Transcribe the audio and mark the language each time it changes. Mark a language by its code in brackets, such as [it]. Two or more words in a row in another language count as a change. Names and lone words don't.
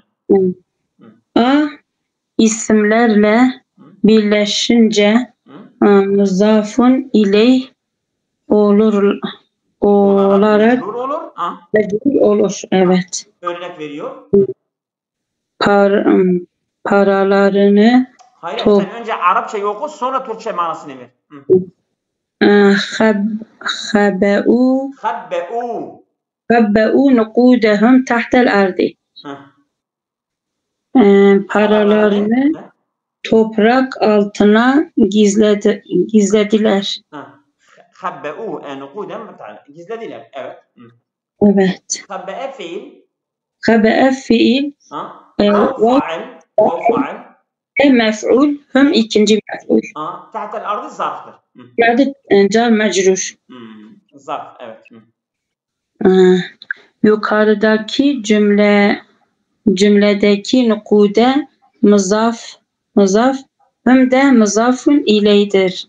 [tr] A isimlerle birleşince [ar] مضاف إليه [tr] olarak Mecrur olur. mecrur olur. Evet. Örnek veriyor. Paralarını Hayır, sen önce Arapça oku, sonra Türkçe manasını ver. [ar] خبأوا نقودهم تحت الأرض. [tr] Paralarını toprak altına gizlediler. [ar] خبأوا نقودهم [tr] gizlediler. Evet. Evet. خبأ fiil. خبأ fiil. fail. Mef'ul. Hüm ikinci mef'ul. [ar] تحت الأرض [tr] zarftır. Yani [ar] جار مجرور. [tr] Zarf, evet. Yukarıdaki cümledeki nukude muzaf hem de muzafun ileydir.